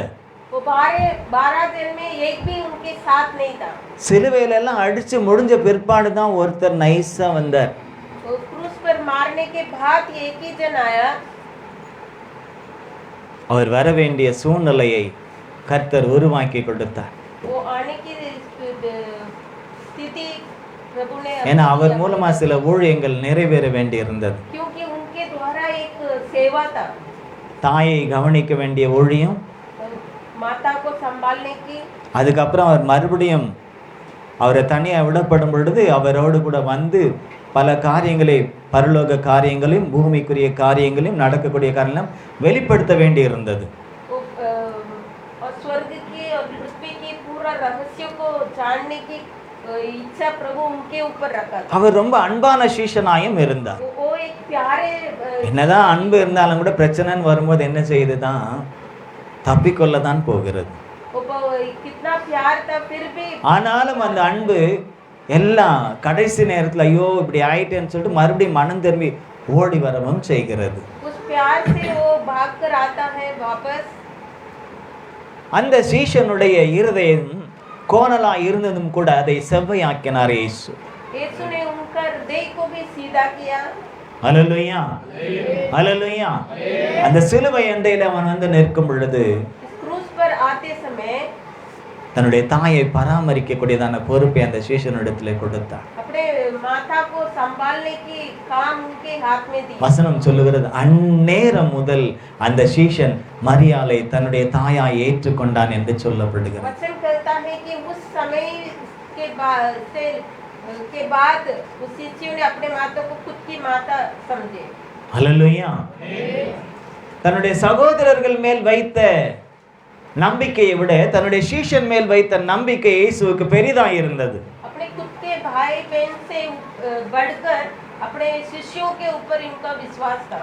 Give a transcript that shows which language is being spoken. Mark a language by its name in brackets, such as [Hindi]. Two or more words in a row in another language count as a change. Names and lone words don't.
[Hindi] वो 12 दिन में एक भी उनके साथ नहीं था. [Tamil] சிலுவையில எல்லாம் அடிச்சு முடிஞ்ச பிற்பாடு தான் ஒருத்தர் நைஸா வந்தார். [Hindi] तो क्रूस पर मारने के बाद एक ही जन आया. [Tamil] அவர் வர வேண்டிய சூழ்நிலையை கர்த்தர் உருவாக்கி கொடுத்தார். [Hindi] वो आने की स्थिति प्रभु ने, [Tamil] ஏன்னா அவர் மூலமா சில ஊழியங்கள் நிறைவேற வேண்டி இருந்தது. [Hindi] क्योंकि उनके द्वारा एक सेवा था. [Tamil] தாயை கவனிக்க வேண்டிய ஊழியம், [Hindi] माता को संभाल संभालने की। [Tamil] அதுக்கப்புறம் அவர் மறுபடியும் அவரை தனியாக விடப்படும் பொழுது அவரோடு கூட வந்து பல காரியங்களை, பரலோக காரியங்களையும் பூமிக்குரிய காரியங்களையும் நடக்கக்கூடிய காரியங்களும் வெளிப்படுத்த வேண்டி இருந்தது. [Hindi] और स्वर्ग की और पृथ्वी की पूरा रहस्य को जानने की इच्छा प्रभु उनके ऊपर रखा था। [Tamil] அவர் ரொம்ப அன்பான சீஷனாயும் இருந்தார். [Hindi] वो एक प्यारे [Tamil] என்னதான் அன்பு இருந்தாலும் கூட பிரச்சனைன்னு வரும்போது என்ன செய்யுதுதான், தப்பிக்கொள்ள தான் போகிறது. [Hindi] कितना प्यार था फिर भी [Tamil] ஆனாலும் அந்த அன்பு எல்லாம் கடைசி நேரத்தில் ஐயோ இப்படி ஆயிட்டேன்னு சொல்லிட்டு மறுபடியும் மனம் திரும்பி ஓடி வரவும் செய்கிறது. [Hindi] उस प्यार से वो भाग कर आता है वापस। [Tamil] அந்த சீஷனுடைய இருதயம் கோணலா இருந்ததும் கூட அதை செவ்வையாக்கினார் இயேசு. [Hindi] यीशु ने उनका हृदय को भी सीधा किया। [Tamil] ஹல்லேலூயா, ஹல்லேலூயா. அந்த சிலுவை அண்டையில் அவன் வந்து நிற்கும் பொழுது [Hindi] क्रूस पर आते समय [Tamil] தன்னுடைய தாயை பராமரிக்கக்கூடியதான பொறுப்பை அந்த சீஷனிடத்துல கொடுத்தார். [Hindi] अपने माता को संभालने की काम उनके हाथ में दी। [Tamil] வசனம் சொல்லுகிறது, அந்நேரம் முதல் அந்த சீஷன் மரியாளை தன்னுடைய தாயாய் ஏற்றுக்கொண்டான் என்று சொல்லப்படுகிறது. [Hindi] वचन कहता है कि उस समय के बाद उस शिष्य ने अपने माता को खुद की माता समझे। [Tamil] ஹல்லேலூயா. தன்னுடைய சகோதரர்கள் மேல் வைத்த நம்பிக்கையை விட தன்னுடைய சீஷன் மேல் வைத்த நம்பிக்கை இயேசுவுக்கு பெரிதாக இருந்தது. [Hindi] अपने खुद के भाई बहन से बढ़कर अपने शिष्यों के ऊपर इनका विश्वास था।